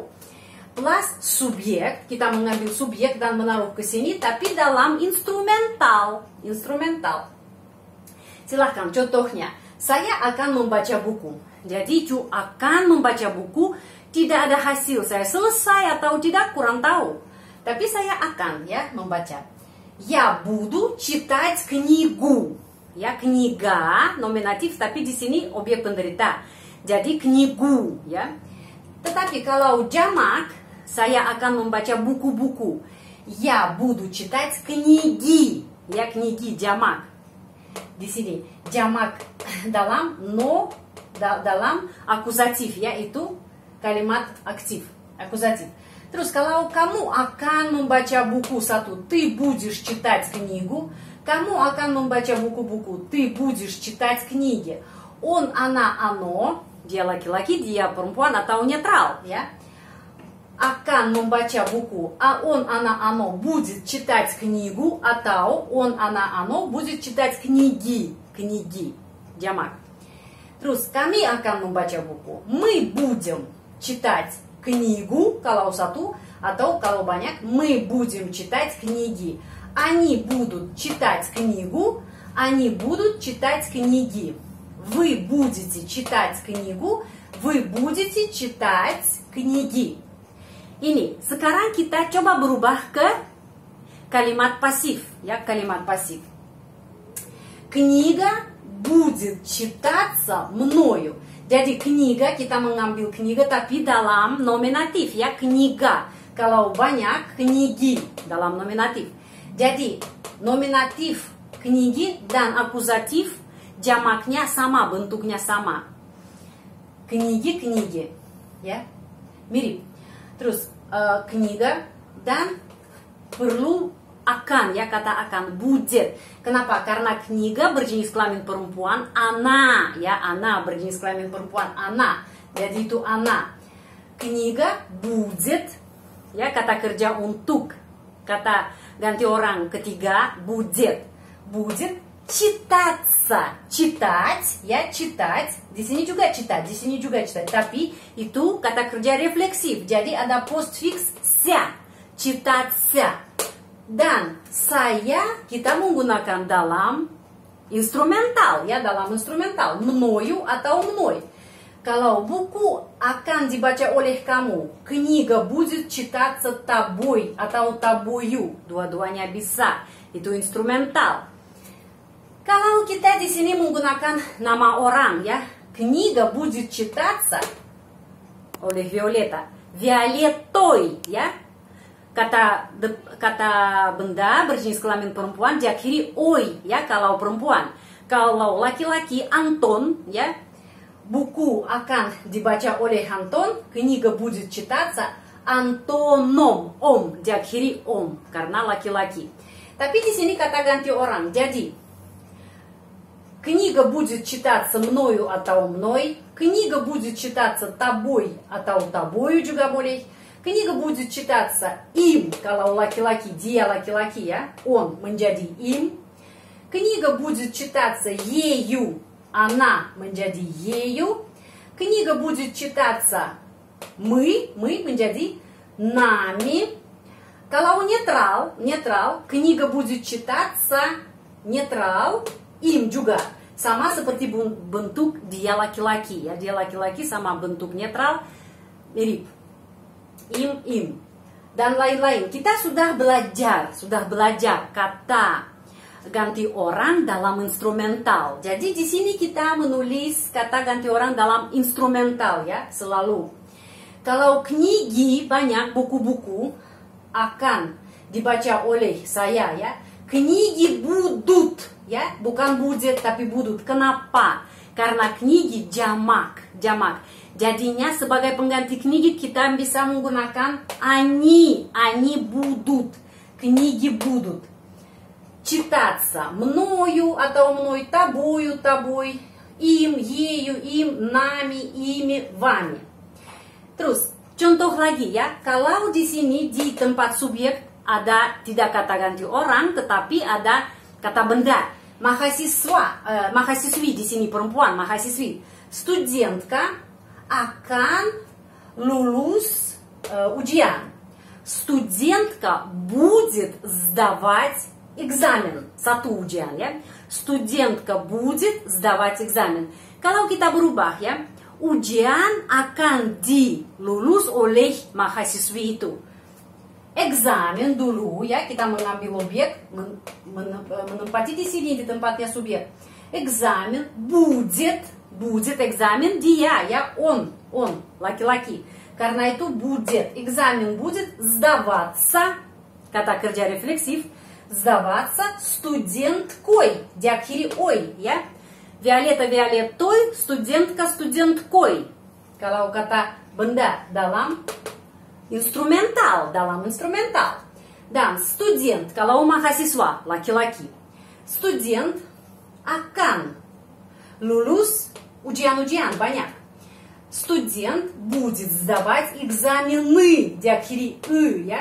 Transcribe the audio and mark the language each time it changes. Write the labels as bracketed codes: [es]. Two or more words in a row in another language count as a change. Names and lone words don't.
[id] Plus subjek, kita mengambil subjek dan menaruh ke sini, tapi dalam instrumental. Silahkan contohnya, saya akan membaca buku. Jadi cu akan membaca buku, tidak ada hasil saya selesai atau tidak, kurang tahu. Tapi saya akan ya membaca. [ru] Я буду читать книгу. [id] Ya, kniga nominatif tapi di sini objek penderita. Jadi knigu ya. Tetapi kalau jamak, saya akan membaca buku-buku. [ru] Я буду читать книги. [id] Ya, kniги jamak. Di sini jamak dalam dalam akuzatif ya, itu kalimat aktif, akuzatif. Terus kalau kamu akan membaca buku satu, [ru] ты будешь читать книгу. [id] Kamu akan membaca buku-buku, [ru] ты будешь читать книги. Он, она, оно, [id] dia laki-laki, dia perempuan atau netral ya. Akan membaca buku, [ru] а он, она, оно будет читать книгу, atau он, она, оно будет читать книги, книги, [id] jamak. Terus kami akan membaca buku, [ru] мы будем читать книгу, [id] kalau satu, atau kalau banyak, [ru] мы будем читать книги. Они будут читать книгу, они будут читать книги. Вы будете читать книгу, вы будете читать книги. [id] Ini, sekarang kita coba berubah ke kalimat pasif, ya, kalimat pasif. [ru] Книга будет читаться мною. [id] Jadi kniga, kita mengambil kniga tapi dalam nominatif ya, kniga. Kalau banyak, kniги dalam nominatif. Jadi nominatif kniги dan akuzatif jamaknya sama, bentuknya sama. Kniги, kniги, ya, mirip. Terus kniga dan perlu akan ya, kata akan, будет. Kenapa? Karena kniga berjenis kelamin perempuan, она ya, она berjenis kelamin perempuan, она. Jadi itu она. [ru] Книга будет [id] ya, kata kerja untuk, kata ganti orang ketiga, [ru] будет. Будет читаться, читать ya, читать. [id] Di sini juga читать, di sini juga читать. Tapi itu kata kerja refleksif. Jadi ada postfix [ru] ся, читаться. [id] Dan saya kita menggunakan dalam instrumental ya, dalam instrumental, мною atau мной. Kalau buku akan dibaca oleh kamu, [ru] книга будет читаться тобой atau тобою, [id] dua-duanya bisa. Itu instrumental. Kalau kita di sini menggunakan nama orang ya, [ru] книга будет читаться oleh Violeta, Violeтой ya. [id] Kata benda berjenis kelamin perempuan diakhiri oi ya, kalau perempuan. Kalau laki-laki Anton ya, buku akan dibaca oleh Anton, [ru] книга будет читаться Антоном, [id] om diakhiri om karena laki-laki. Tapi di sini kata ganti orang. [ru] Jadi книга будет читаться мною atau мной, книга будет читаться тобой atau тобою [id] juga boleh. [ru] Kniga будет читаться им, [id] kalau laki-laki, dia laki-laki ya, [ru] он menjadi им. Kniga будет читаться ею, она menjadi ею. Kniga будет читаться мы menjadi нами. [id] Kalau netral, [ru] kniga будет читаться netral, им juga. [id] Sama seperti bentuk dia laki-laki ya, dia laki-laki sama bentuk netral mirip. Im dan lain-lain. Kita sudah belajar kata ganti orang dalam instrumental. Jadi di sini kita menulis kata ganti orang dalam instrumental ya, selalu. Kalau kniги banyak, buku-buku akan dibaca oleh saya ya. [ru] Книги будут [id] ya, bukan будет tapi будут. Kenapa? Karena kniги jamak. Jadinya sebagai pengganti kniги kita bisa menggunakan [ru] они будут, книги будут. Читаться мною atau мной, тобою, тобой, им, ею, им, нами, ими, вами. [id] Terus contoh lagi ya, kalau di sini di tempat subjek ada tidak kata ganti orang tetapi ada kata benda. Mahasiswi di sini perempuan, mahasiswi. Студентка akan lulus ujian. [ru] Студентка будет сдавать экзамен. [id] Satu ujian ya. [ru] Студентка будет сдавать экзамен. [id] Kalau kita berubah ya, ujian akan dilulus oleh mahasiswi itu. Examen dulu ya, kita mengambil objek, menempati di sini di tempatnya subjek. [ru] Экзамен будет экзамен [id] dia ya, он laki-laki. Karena itu [ru] будет, экзамен будет сдаваться, [id] kata kerja refleksif, [ru] сдаваться студенткой, diakhiri ой ya. Violeta violeтой, студентка студенткой. [id] Kalau kata benda dalam instrumental, Dan student, kalau mahasiswa, laki-laki. Student akan lulus ujian-ujian banyak. [ru] Student будет сдавать экзамены, [id] diakhiri ya.